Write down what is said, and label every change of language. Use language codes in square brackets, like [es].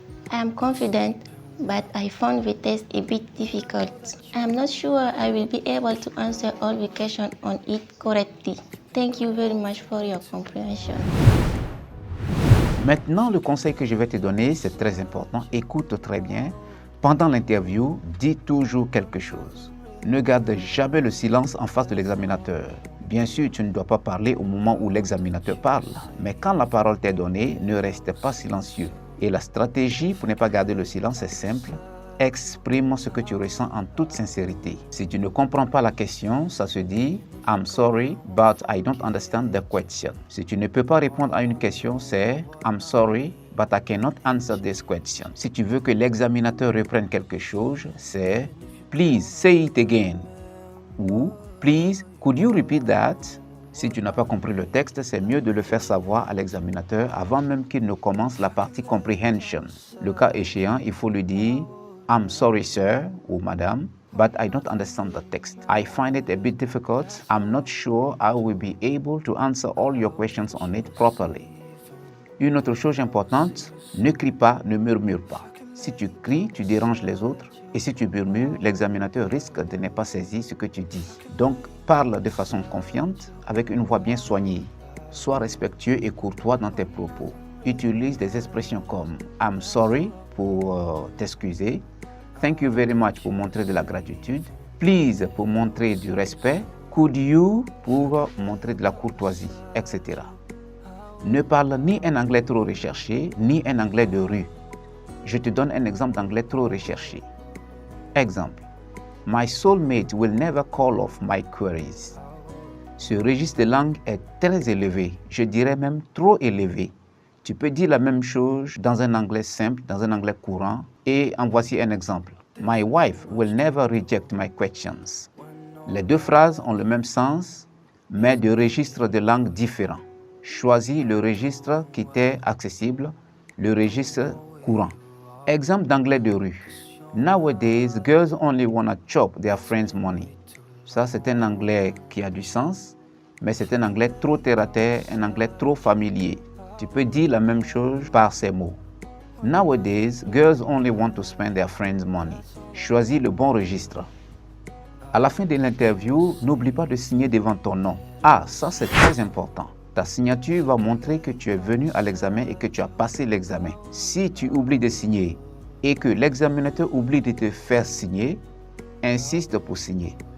[en] I am confident, but I found the test a bit difficult. I am not sure I will be able to answer all the questions on it correctly. Thank you very much for your comprehension. [fr] Maintenant, le conseil que je vais te donner, c'est très important. Écoute très bien. Pendant l'interview, dis toujours quelque chose. Ne garde jamais le silence en face de l'examinateur. Bien sûr, tu ne dois pas parler au moment où l'examinateur parle, mais quand la parole t'est donnée, ne reste pas silencieux. Et la stratégie pour ne pas garder le silence est simple. Exprime ce que tu ressens en toute sincérité. Si tu ne comprends pas la question, ça se dit « [en] I'm sorry, but I don't understand the question ». [fr] Si tu ne peux pas répondre à une question, c'est « [en] I'm sorry, but I cannot answer this question [fr] ». Si tu veux que l'examinateur reprenne quelque chose, c'est [en] Please say it again. Ou please, could you repeat that? [fr] Si tu n'as pas compris le texte, c'est mieux de le faire savoir à l'examinateur avant même qu'il ne commence la partie comprehension. Le cas échéant, il faut lui dire [en] I'm sorry sir [fr] ou madame, [en] but I don't understand the text. I find it a bit difficult. I'm not sure I will be able to answer all your questions on it properly. [fr] Une autre chose importante, ne crie pas, ne murmure pas. Si tu cries, tu déranges les autres. Et si tu murmures, l'examinateur risque de ne pas saisir ce que tu dis. Donc, parle de façon confiante, avec une voix bien soignée. Sois respectueux et courtois dans tes propos. Utilise des expressions comme « [en] I'm sorry [fr] » pour t'excuser, « [en] Thank you very much [fr] » pour montrer de la gratitude, « Please » pour montrer du respect, « [en] Could you [fr] » pour montrer de la courtoisie, etc. Ne parle ni un anglais trop recherché, ni un anglais de rue. Je te donne un exemple d'anglais trop recherché. Exemple. [en] My soulmate will never call off my queries. [fr] Ce registre de langue est très élevé, je dirais même trop élevé. Tu peux dire la même chose dans un anglais simple, dans un anglais courant, et en voici un exemple. [en] My wife will never reject my questions. [fr] Les deux phrases ont le même sens, mais de registres de langue différents. Choisis le registre qui t'est accessible, le registre courant. Exemple d'anglais de rue. [en] Nowadays, girls only wanna chop their friends' money. [fr] Ça, c'est un anglais qui a du sens, mais c'est un anglais trop terre-à-terre, un anglais trop familier. Tu peux dire la même chose par ces mots. [en] Nowadays, girls only want to spend their friends' money. [fr] Choisis le bon registre. À la fin de l'interview, n'oublie pas de signer devant ton nom. Ah, ça c'est très important. Ta signature va montrer que tu es venu à l'examen et que tu as passé l'examen. Si tu oublies de signer et que l'examinateur oublie de te faire signer, insiste pour signer.